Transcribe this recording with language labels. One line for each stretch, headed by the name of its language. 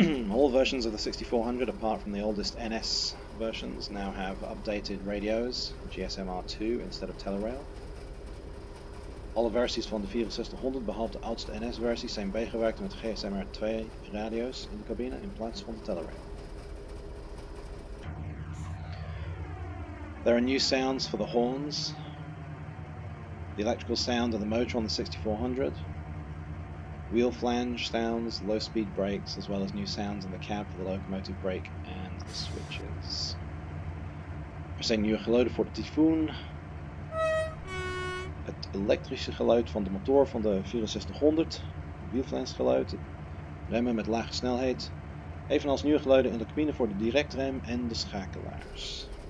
English: All versions of the 6400, apart from the oldest NS versions, now have updated radios, GSM R2 instead of Telerail.
Dutch: Alle versies van de 6400, behalve de oudste NS-versies, zijn bijgewerkt met GSM R2 radio's in de cabine in plaats van de Telerail.
English: There are new sounds for the horns, the electrical sound of the motor on the 6400, wheel flange sounds, low speed brakes, as well as new sounds in the cab for the locomotive brake and the switches.
Dutch: Er zijn nieuwe geluiden voor de tyfoon. Het elektrische geluid van de motor van de 6400, wielflange geluid, remmen met lage snelheid, evenals nieuwe geluiden in de cabine voor de directrem en de schakelaars.